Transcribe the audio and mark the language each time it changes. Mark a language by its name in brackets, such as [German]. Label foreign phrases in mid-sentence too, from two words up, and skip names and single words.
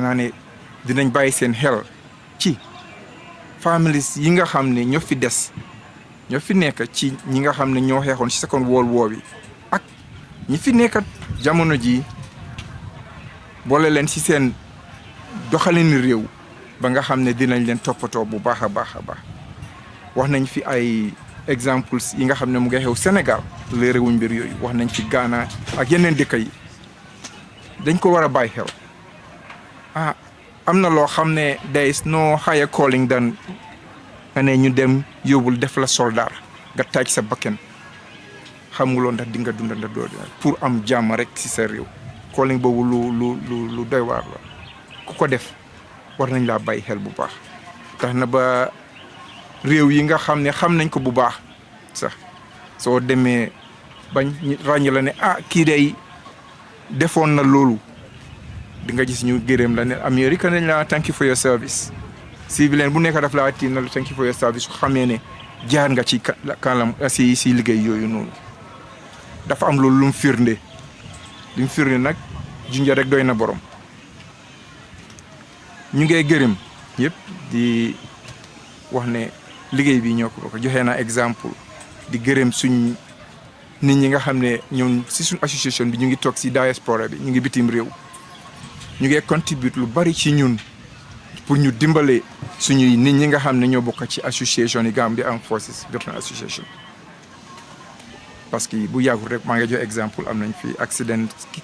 [Wolof] naa ne dinañ bàyyi seen xel ci families yi nga xam ne ñoo fi des ñoo fi nekk ci ñi nga xam ne ñoo xeexoon ci [English] Second World War [Wolof] bi ak ñi fi nekkat jamono ji boole leen ci seen doxalin réew ba nga xam ne dinañ leen toppatoo bu baax a baax a baax wax nañ fi ay exemples yi nga xam ne mu ngi xew Sénégal léerewuñ mbir yooyu wax nañ fi Ghana ak yeneen dëkk yi dañ ko war a bàyyi xel am na loo xam ne [English] there is no higher calling [Wolof] than nga ne ñu dem yóbbul def la soldat nga taaj sa bakken xamuloo ndax di nga dunda ndax doo pour am jàmm rek ci sa réew calling boobu lu doy waar la ku ko def war nañ laa bàyyi xel bu baax tax na ba réew yi nga xam ne xam nañ ko bu baax sax soo demee bañ ràññ la ne kii day defoon na loolu di nga gis ñu gërëm la ne Amérique nañ la [English] thank you for your service civilian [Wolof] bu nekk daf laa tiin na la [English] thank you for your service [Wolof] su xamee ne jaar nga ci kanam si liggéey yooyu noonu dafa am loolu lu mu firnde nag junja rek doy na borom ñu ngay gërëm yëpp di wax ne liggéey bi ñoo ko joxe naa exemple di gërëm suñ nit ñi nga xam ne ñoom si suñ association bi ñu ngi toog si diaspora bi ñu ngi bitim réew ñu ngi contribute lu bari ci ñun pour ñu dimbale suñuy nit ñi nga xam ne ñoo bokk ci association yi Gambia Armed Forces Veteran Association [French] parce que [Wolof] bu yàggul rek maa ngi jox exemple am nañ fi accident ki